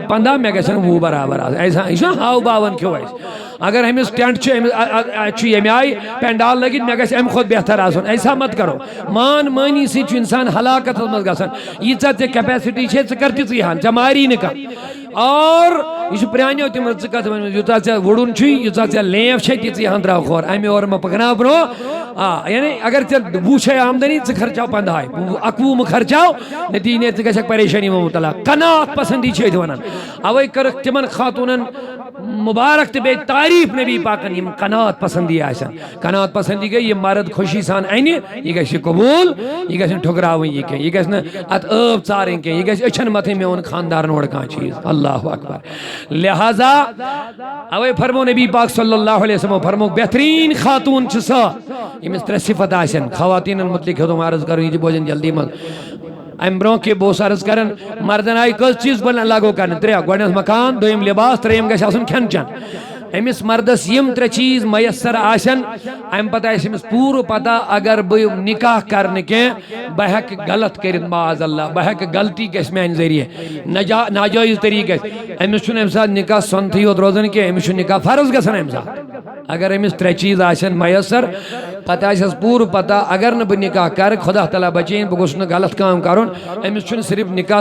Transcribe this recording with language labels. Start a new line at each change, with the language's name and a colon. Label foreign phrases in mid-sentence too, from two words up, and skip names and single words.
Kashmiri: 15 مے گژھن 20 برابر ایسا یہ ہاو باون کیوں اگر ہمس ٹینٹ یمہ آئی پینڈال لگت مے گژھِ امہ کھۄتہٕ بہتر آسن
Urdu: ایسا مت کرو
Kashmiri: مان مانی سی انسان ہلاکت مز گژھان ییژہ ژے کیپیسٹی چھے ژٕ کر تِژٕے ہن ژے ماری نہٕ کانٛہہ اور یہ پرانیو تم ژٕ کتھ ون یوٗتاہ ژےٚ وُڑُن چھُے ییٖژاہ ژےٚ لیف چھے تِژٕے ہن تراو کھور امہِ اور مہ پکناو برٛونٛہہ یعنی اگر ژےٚ 20 چھے آمدنی ژٕ خرچاو 15 11 مہ خرچاو نتیجہ ژٕ گژھکھ
Urdu: پریشانی میں مبتلا
Kashmiri: قناعت پسندی چھِ أتھۍ ونان اوے کٔرٕکھ تمن خاتونن مبارک تہ بیٚیہِ تعریف نبی پاکن یم قناعت پسندی آسن قناعت پسندی گئی یہ مرد خوشی سان انہِ یہ گژھِ قبول یہ گژھِ نہٕ ٹھُکراوٕنۍ یہِ کینٛہہ یہ گژھِ نہٕ اتھ ٲب ژارٕنۍ کینٛہہ یہ گژھِ أچھن متھٕنۍ میون خاندارن اور کانٛہہ چیز
Arabic: اللہ اکبر
Kashmiri: لہذا اوے فرمو نبی پاک
Arabic: صلی اللہ علیہ وسلم
Kashmiri: فرمو بہترین خاتون چھ سۄ ییٚمِس 3 صفت آسن خواتینن متعلق ہیوٚتُم عرض کرُن یہ تہِ بوزن جلدی منٛز ام برو کے بہت عرض کرن مردن آئی کس چیز بن لاگو کرن 3 گۄڈنیٚتھ مکان دویم لباس ترٛیٚیِم گژھِ آسُن کھٮ۪ن چٮ۪ن امس مردس یم 3 چیز میسر آسن ام پتہ امس پور پتہ اگر بہ نکاح کرنے کی بہ ہیک غلط کرت
Arabic: معاذ اللہ
Kashmiri: بہ ہیک غلطی گژھِ میانہ ذریعہ ناجائز طریقہ امس چھُنہٕ امہ ساتہٕ نکاح سنتھٕے یوت روزان کینٛہہ امس چھُ نکاح فرض گژھان امہ ساتہٕ اگر امس 3 چیز آسن میسر پتہ آسس پور پتہ اگر نہ بہ نکاح کر خدا تعالیٰ بچین بہ گوٚژھ نہٕ غلط کام کرُن امس چھُنہٕ صرف نکاح